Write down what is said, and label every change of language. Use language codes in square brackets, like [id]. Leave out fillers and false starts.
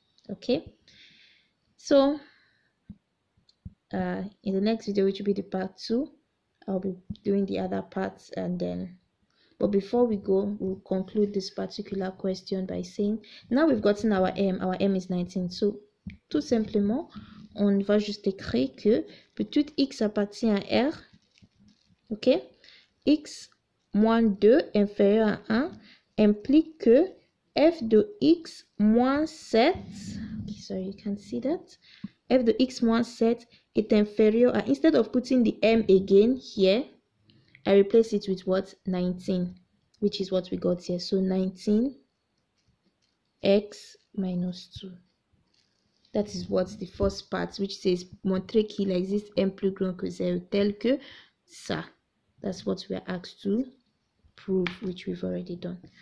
[en] Okay, so in the next video, which will be the part 2, I'll be doing the other parts, and then, but before we go, we'll conclude this particular question by saying, now we've gotten our M is 19. So [fr] tout simplement, on va juste écrire que petit x appartient à R, ok, x moins 2 inférieur à 1 implique que f de x moins 7, [en] sorry, you can see that, [fr] f de x moins 7 est inférieur à, [en] instead of putting the M again here, I replace it with what? 19, which is what we got here. So 19 x minus 2. That is what's the first part, which says [fr] montrer qu'il existe m plus grand que 0 tel que ça. [en] That's what we are asked to prove, which we've already done.